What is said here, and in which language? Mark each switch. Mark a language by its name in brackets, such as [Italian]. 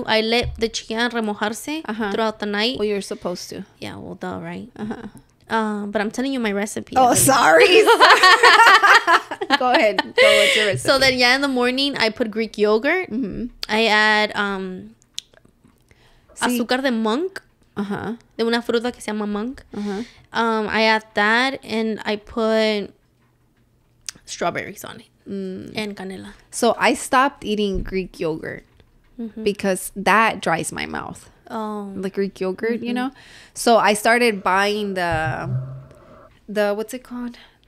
[English] I let the chia remojarse throughout the night. Well, you're supposed to. Yeah, well, duh, right? But I'm telling you my recipe. Oh, sorry. Go ahead. Go with your recipe. So then, yeah, in the morning, I put Greek yogurt. I add [Spanish] azúcar de monk. De una fruta que se llama monk. [English] I add that, and I put strawberries on it. And canela. So I stopped eating Greek yogurt because that dries my mouth. Oh. The Greek yogurt, you know? So I started buying the what's it called?